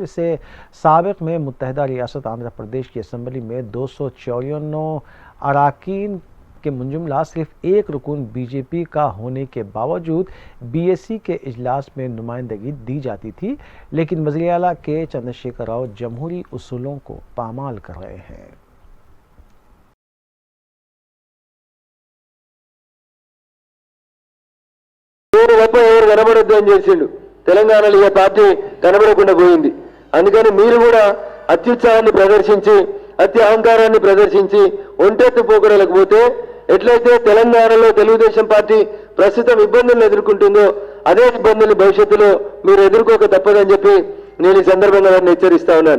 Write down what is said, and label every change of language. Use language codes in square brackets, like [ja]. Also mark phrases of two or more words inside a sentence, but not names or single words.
[ur] اسے سابق میں متحدہ ریاست آندھرا پردیش کی اسمبلی میں 254 اراکین کے منجملہ صرف ایک رکن بی جے پی کا ہونے کے باوجود بی ایس سی کے اجلاس میں نمائندگی دی جاتی تھی، لیکن وزیر اعلیٰ کے چندرشیکھر راؤ جمہوری اصولوں کو پامال کر رہے ہیں۔ [te] ఎవరు కనబడొద్దు అని చేసిండు. తెలంగాణలో ఈ పార్టీ కనబడకుండా పోయింది. అందుకని మీరు కూడా అత్యుత్సాహాన్ని ప్రదర్శించి అతి అహంకారాన్ని ప్రదర్శించి ఒంటెత్తు పోకడలకు పోతే ఎట్లయితే తెలంగాణలో తెలుగుదేశం పార్టీ ప్రస్తుతం ఇబ్బందులను ఎదుర్కొంటుందో అదే ఇబ్బందుల్ని భవిష్యత్తులో మీరు ఎదుర్కోక తప్పదని చెప్పి నేను ఈ సందర్భంగా వారిని హెచ్చరిస్తా ఉన్నాను.